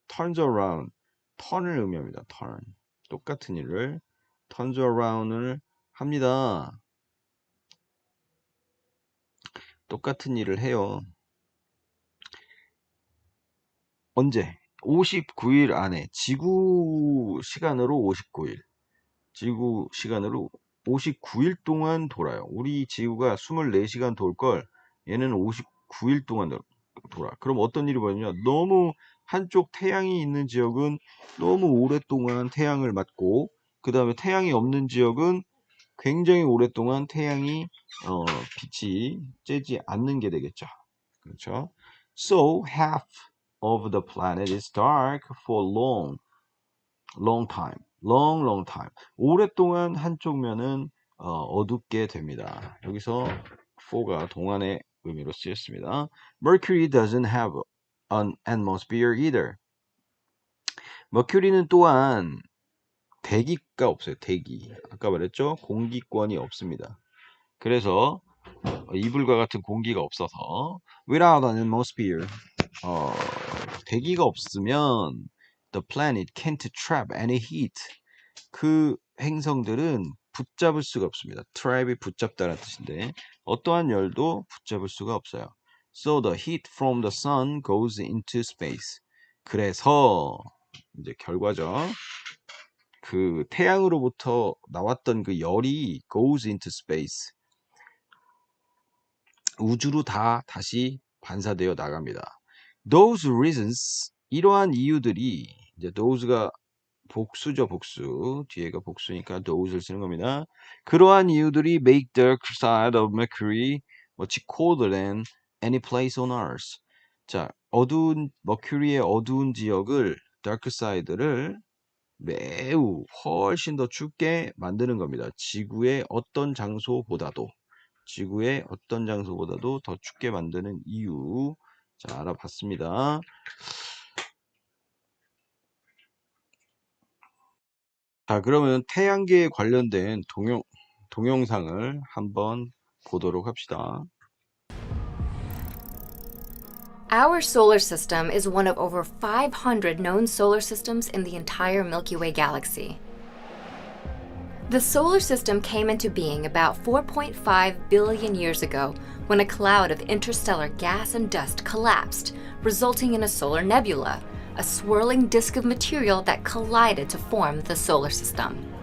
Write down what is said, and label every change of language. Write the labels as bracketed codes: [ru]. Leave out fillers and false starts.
[en] turns around, [ko] turn을 의미합니다. [en] turn. [ko] 똑같은 일을 [en] turns around [ko] 을 합니다. 똑같은 일을 해요. 언제? 59일 안에 지구 시간으로 59일. 지구 시간으로 59일 동안 돌아요. 우리 지구가 24시간 돌 걸 얘는 59일 동안 돌아. 그럼 어떤 일이 벌어지냐? 너무 한쪽 태양이 있는 지역은 너무 오랫동안 태양을 맞고 그 다음에 태양이 없는 지역은 굉장히 오랫동안 태양이 빛이 쬐지 않는 게 되겠죠. 그렇죠? [en] So half of the planet is dark for long time. long time. [ko] 오랫동안 한쪽 면은 어둡게 됩니다. 여기서 for가 동안의 의미로 쓰였습니다. [en] Mercury doesn't have an atmosphere either. [ko] 머큐리는 또한 대기가 없어요. 대기. 아까 말했죠? 공기권이 없습니다. 그래서 이불과 같은 공기가 없어서 [en] without an atmosphere [ko] 대기가 없으면 [en] the planet can't trap any heat. [ko] 그 행성들은 붙잡을 수가 없습니다. trap이 붙잡다라는 뜻인데 어떠한 열도 붙잡을 수가 없어요. [en] So the heat from the sun goes into space. [ko] 그래서 이제 결과죠. 그 태양으로부터 나왔던 그 열이 [en] goes into space. [ko] 우주로 다시 반사되어 나갑니다. [en] Those reasons, [ko] 이러한 이유들이 이제 those가 복수죠, 복수. 뒤에가 복수니까 those를 쓰는 겁니다. 그러한 이유들이 [en] make the side of Mercury much colder than any place on Earth. [ko] 자, 어두운 머큐리의 어두운 지역을 dark side를 매우 훨씬 더 춥게 만드는 겁니다. 지구의 어떤 장소보다도 더 춥게 만드는 이유. 자, 알아봤습니다. 자, 그러면 태양계에 관련된 동영상을 한번 보도록 합시다. [en] Our solar system is one of over 500 known solar systems in the entire Milky Way galaxy. The solar system came into being about 4.5 billion years ago when a cloud of interstellar gas and dust collapsed, resulting in a solar nebula, a swirling disk of material that collided to form the solar system.